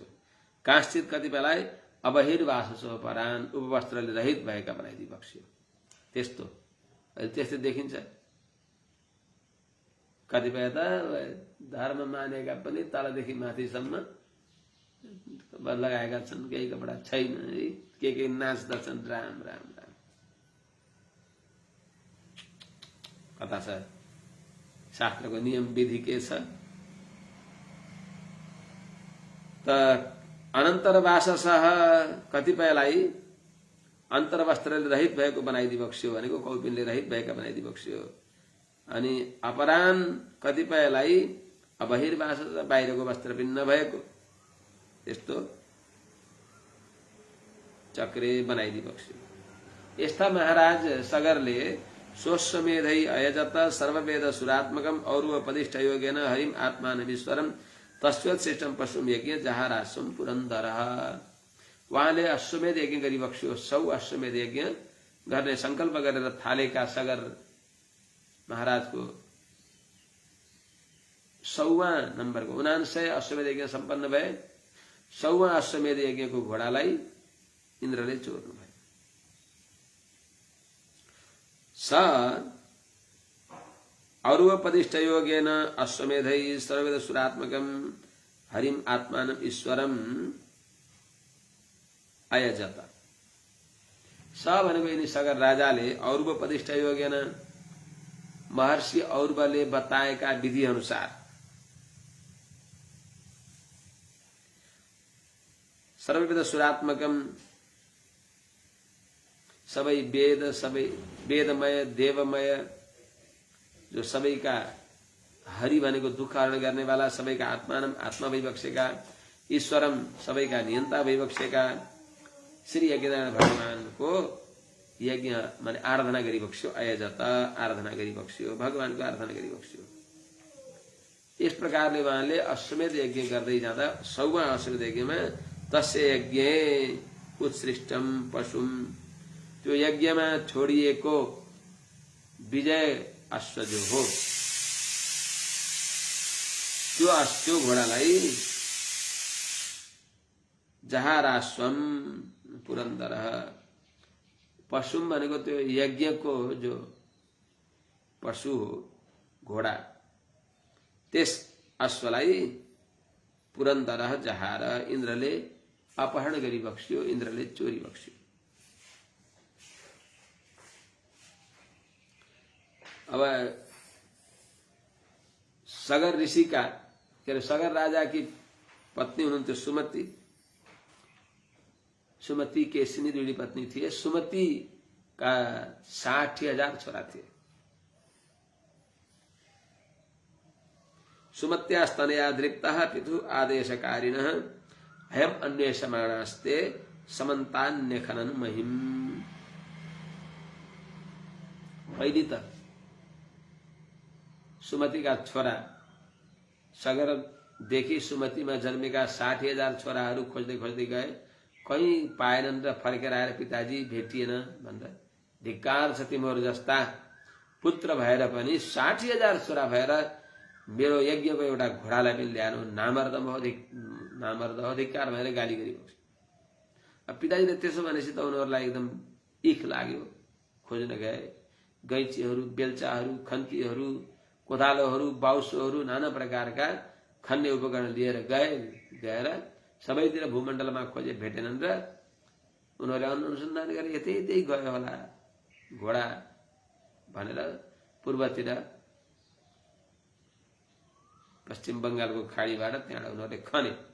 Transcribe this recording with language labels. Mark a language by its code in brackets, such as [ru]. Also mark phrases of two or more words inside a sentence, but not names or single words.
[ne] काँश्चित कतिपयलाई [sa] अबहिर्वाससो परान, [ne] उपवस्त्रले रहित भएका बनाइदिबक्स्यो। त्यस्तो त्यस्तै देखिन्छ। कतिपय त धर्म मानेका पनि तलदेखि माथिसम्म लगाएका छन्, केही कपडा छैन, के नाच्दछन्। राम राम राम, कता छ शास्त्रको नियम विधि के छ त? अनन्तरवाससः, कतिपयलाई अन्तर्वस्त्रले रहित भएको बनाइदिबक्स्यो भनेको कौपिनले रहित भएका बनाइदिबक्स्यो। अनि अपरान, कतिपयलाई अबहिर्वासस, बाहिरको वस्त्र पनि नभएको त्यस्तो चक्रे बनाइदिबक्स्यो। [sa] यस्ता महाराज सगरले सोश्वमेधै अयजत सर्ववेद सुरात्मकम और्वपदिष्ठ योगेन हरिम आत्मानमीश्वरम तस्योत्श्रेष्ठम पशुम यज्ञ जहाराश्वम पुरन्दरः। [ne] उहाँले अश्वमेध यज्ञ गरिबक्स्यो। 100 अश्वमेध यज्ञ गर्ने संकल्प गरेर थालेका सगर महाराजको 100वां नम्बरको 99 अश्वमेध यज्ञ सम्पन्न भए। 100वां अश्वमेध यज्ञको घोडालाई इन्द्रले चोर्नु भयो। [sa] स और्वपदिष्ठ योगेन अश्वमेधै सर्ववेद सुरात्मकम हरिम आत्मानम ईश्वरम अयजत। [ne] स भनेको यिनी सगर राजाले [sa] और्वपदिष्ठ योगेन, [ne] महर्षि और्वले बताएका विधि अनुसार [sa] सर्ववेद सुरात्मकम, [ne] सबै वेद, सबै वेदमय देवमय, जो सबैका हरि भनेको दुःख हरण गर्नेवाला, सबैका आत्मानम आत्मा भइबक्सेका, ईश्वरम सबैका नियन्ता भइबक्सेका श्री यज्ञनारायण भगवानको यज्ञ माने आराधना गरिबक्स्यो। अयजत, आराधना गरिबक्स्यो, भगवानको आराधना गरिबक्स्यो। यस प्रकारले उहाँले अश्वमेध यज्ञ गर्दै जाँदा 100वां अश्वमेध यज्ञमा [sa] तस्य यज्ञ उत्सृष्टम पशुम, [ne] त्यो यज्ञमा छोडिएको विजय अश्व जो हो, त्यो घोडालाई [sa] जहाराश्वम पुरन्दरः, [ne] पशुम भनेको त्यो यज्ञको जो पशु हो घोडा, त्यस अश्वलाई [sa] पुरन्दरः जहार, [ne] इन्द्रले अपहरण गरिबक्स्यो, इन्द्रले चोरी बक्स्यो। अब सगर [hi] ऋषि का [ne] के अरे सगर [hi] राजा की पत्नी [ne] हुनुहुन्थ्यो सुमति। सुमति केसिनी दुईटी पत्नी थिए। सुमति का 60,000 छोरा थिए। [sa] सुमत्यास्तनया दृप्तः पितु आदेशकारिणः हयम अन्वेषमाणास्ते समन्तान्यखनन महिम। [ne] पहली त सुमति का छोरा सगर देखि सुमतिमा जन्मेका 60,000 छोराहरू खोज्दै खोज्दै गए। कहीँ पाएनन् र फर्केर आएर पिताजी भेटिएन भनेर धिक्कार छ तिमीहरू जस्ता पुत्र भएर पनि 60,000 छोरा भएर मेरो यज्ञको एउटा घोडालाई पनि ल्याएनौ, नामर्द हो धिक्कार भनेर गाली गरिबक्छ। अब पिताजीले त्यसो भनेपछि त उनीहरूलाई एकदम इख लाग्यो। खोज्न गए। गैँचीहरू, बेल्चाहरू, खन्तीहरू, कोदालोहरू, बाउसोहरू, नाना प्रकारका खन्ने उपकरण लिएर गएर सबैतिर भूमण्डलमा खोजे, भेटेनन् र उनीहरूले अनुसन्धान गरे यतै गयो होला घोडा भनेर पूर्वतिर पश्चिम बंगालको खाडीबाट त्यहाँ उनीहरूले खने।